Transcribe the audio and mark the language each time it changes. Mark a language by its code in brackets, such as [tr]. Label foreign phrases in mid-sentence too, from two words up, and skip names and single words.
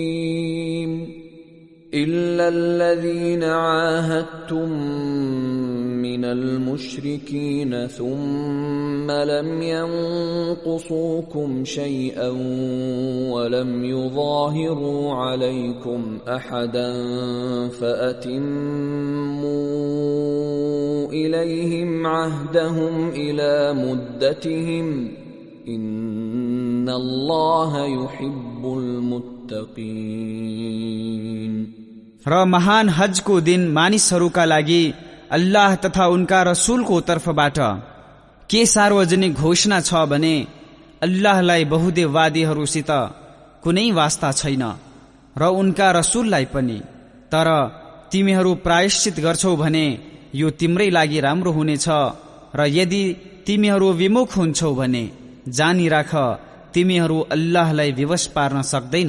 [ar] أليم إلا الذين عاهدتم من المشركين ثم لم ينقصوكم شيئا ولم يظاهروا عليكم أحدا فأتموا إليهم عهدهم إلى مدتهم إن الله يحب المتقين। [ne] र महान हजको दिन मानिसहरूका लागि अल्लाह तथा उनका रसूलको तर्फबाट के सार्वजनिक घोषणा छ भने अल्लाहलाई बहुदेववादीहरूसित कुनै वास्ता छैन र उनका रसूललाई पनि। तर तिमीहरू प्रायश्चित गर्छौ भने यो तिम्रै लागि राम्रो हुनेछ र यदि तिमीहरू विमुख हुन्छौ भने जानिराख तिमीहरू अल्लाहलाई विवश पार्न सक्दैनौ।